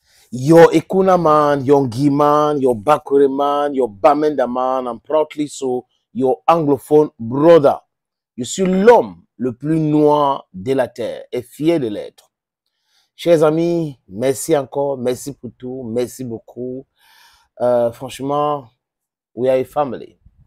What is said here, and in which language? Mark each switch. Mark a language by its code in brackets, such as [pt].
[en] Your Ekuna man, your Ngi man, your Bakure man, your Bamenda man, and proudly so, your anglophone brother. [fr] Je suis l'homme le plus noir de la terre et fier de l'être. Chers amis, merci encore, merci pour tout, merci beaucoup. Franchement, [en] we are a family.